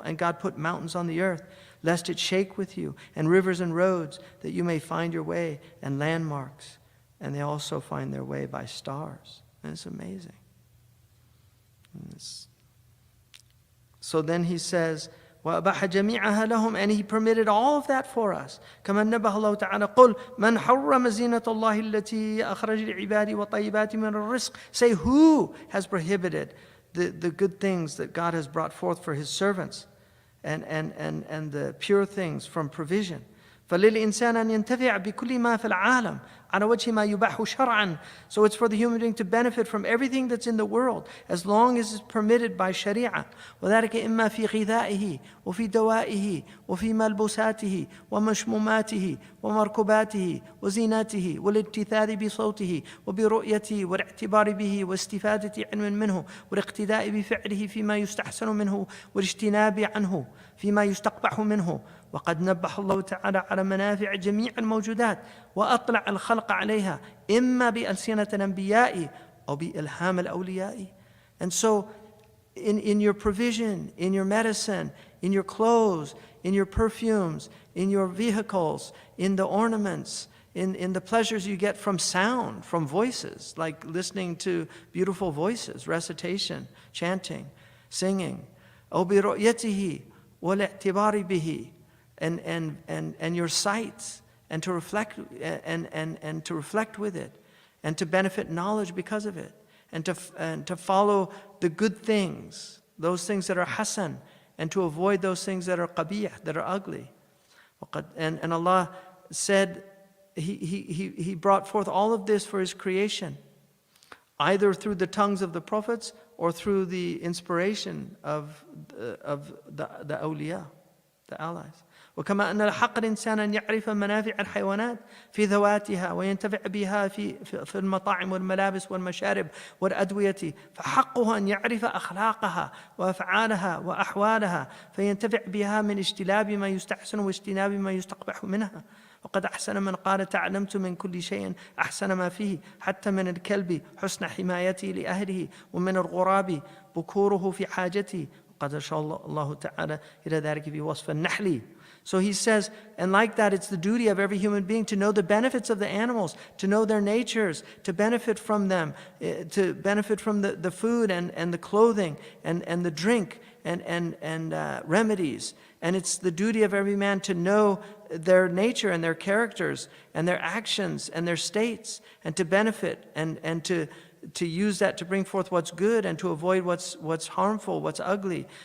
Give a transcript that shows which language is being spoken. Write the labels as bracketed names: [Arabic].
[English] And God put mountains on the earth, lest it shake with you, and rivers and roads, that you may find your way, and landmarks. And they also find their way by stars. And it's amazing. So then he says, [Arabic] وَأَبَحَ جَمِيعَهَا لَهُمْ, [English] and he permitted all of that for us. [Arabic] كما نبه الله تعالى قل من حرم زينة الله التي أخرج لعباده وطيبات من الرزق. [English] Say, who has prohibited the good things that God has brought forth for His servants, and the pure things from provision. [Arabic] فَلِلْإِنسَانِ أَنْ يَنْتَفِعَ بِكُلِّ مَا فِي الْعَالَمِ على وجه ما يباح شرعا. [English] So it's for the human being to benefit from everything that's in the world, as long as it's permitted by Sharia. [Arabic] وذلك إما في غذائه وفي دوائه وفي ملبوساته ومشموماته ومركوباته وزيناته والاتثاث بصوته وبرؤيته والاعتبار به واستفادة علم منه والاقتداء بفعله فيما يستحسن منه والاجتناب عنه فيما يستقبح منه. وقد نبه الله تعالى على منافع جميع الموجودات وأطلع الخلق عليها إما بألسنة الأنبياء أو بإلهام الأولياء. [English] And so in your provision, in your medicine, in your clothes, in your perfumes, in your vehicles, in the ornaments, in the pleasures you get from sound, from voices, like listening to beautiful voices, recitation, chanting, singing. [Arabic] أو برؤيته والاعتبار به, [English] and your sights, and to reflect and to reflect with it, and to benefit knowledge because of it, and to follow the good things, those things that are hasan, and to avoid those things that are qabih, that are ugly. And Allah said He brought forth all of this for His creation, either through the tongues of the prophets or through the inspiration of the awliya, the allies. [Arabic] وكما أن الحق الإنسان أن يعرف منافع الحيوانات في ذواتها وينتفع بها في المطاعم والملابس والمشارب والأدوية، فحقه أن يعرف أخلاقها وأفعالها وأحوالها فينتفع بها من اجتناب ما يستحسن واجتناب ما يستقبح منها. وقد أحسن من قال تعلمت من كل شيء أحسن ما فيه، حتى من الكلب حسن حمايته لأهله، ومن الغراب بكوره في حاجته. وقد أشار الله تعالى إلى ذلك في وصف النحل. [English] So he says, and like that, it's the duty of every human being to know the benefits of the animals, to know their natures, to benefit from them, to benefit from the food and the clothing and the drink and remedies. And it's the duty of every man to know their nature and their characters and their actions and their states, and to benefit and to use that to bring forth what's good and to avoid what's harmful, what's ugly.